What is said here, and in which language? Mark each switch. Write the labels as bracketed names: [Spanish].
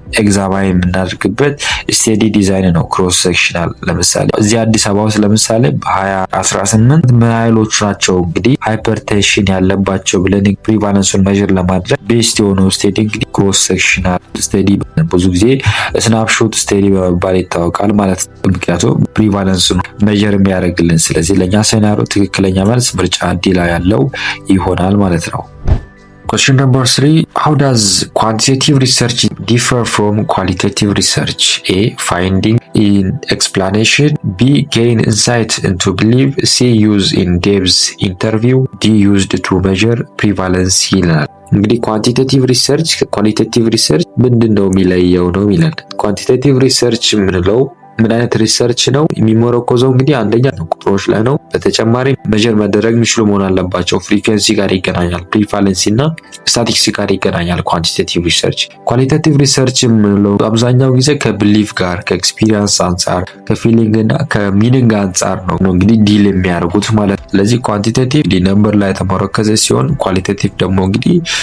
[Amharic] ኤግዛማይን የምናደርግበት ስቴዲ ዲዛይን ነው ክሮስ ሴክሽናል። ለምሳሌ እዚህ አዲስ አበባ ውስጥ ለምሳሌ በ2018 ምን ያህሎቹ ናቸው እንግዲህ ሃይፐርቴንሽን ያለባቸው ብለን ፕሪቫለንሱን ሜዠር ለማድረግ ቤስት የሆነው ስቴዲ እንግዲህ ክሮስ ሴክሽናል ስቴዲ ብዙ ጊዜ ስናፕሾት ስቴዲ በመባል ይታወቃል ማለት ነው። ምክንያቱም ፕሪቫለንሱን ሜዠር የሚያደርግልን። ስለዚህ ለእኛ ሴናሪዮ ትክክለኛ መልስ ምርጫ ዲ ላይ ያለው ይሆናል ማለት ነው። [English] Question number 3. How does quantitative research differ from qualitative research? A. Finding in explanation. B. Gain insight into belief. C. Use in depth interview. D. Used to measure prevalence [Amharic] ይላል። እንግዲህ ኳንቲቴቲቭ ሪሰርች ከኳሊቴቲቭ ሪሰርች ምንድነው የሚለየው ነው ይላል። ኳንቲቴቲቭ ሪሰርች የምንለው ምን አይነት ሪሰርች ነው? የሚመረኮዘው እንግዲህ አንደኛ ቁጥሮች ላይ ነው። በተጨማሪ ሜዠር መደረግ የሚችሉ መሆን አለባቸው። ፍሪኩዌንሲ ጋር ይገናኛል፣ ፕሪቫለንሲ እና ስታቲስቲክስ ጋር ይገናኛል ኳንቲቴቲቭ ሪሰርች። ኳሊቴቲቭ ሪሰርች የምንለው አብዛኛው ጊዜ ከቢሊፍ ጋር ከኤክስፒሪየንስ አንጻር ከፊሊንግ እና ከሚኒንግ አንጻር ነው እንግዲህ ዲል የሚያደርጉት ማለት ነው። ስለዚህ ኳንቲቴቲቭ ነምበር ላይ የተመረከዘ ሲሆን ኳሊቴቲቭ ደግሞ እንግዲህ